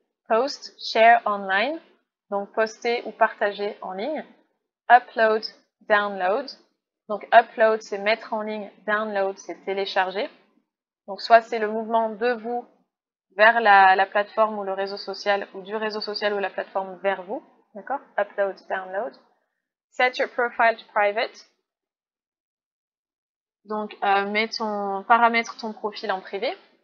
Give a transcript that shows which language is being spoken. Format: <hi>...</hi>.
<en>Post, share online,</en> <fr>donc poster ou partager en ligne.</fr> <en>Upload, download.</en> <fr>Donc upload, c'est mettre en ligne. Download, c'est télécharger. Donc soit c'est le mouvement de vous vers la plateforme ou le réseau social, ou du réseau social ou la plateforme vers vous.</fr> <en>D'accord? Upload, download. Set your profile to private.</en> <fr>Donc paramètre ton profil en privé.</fr>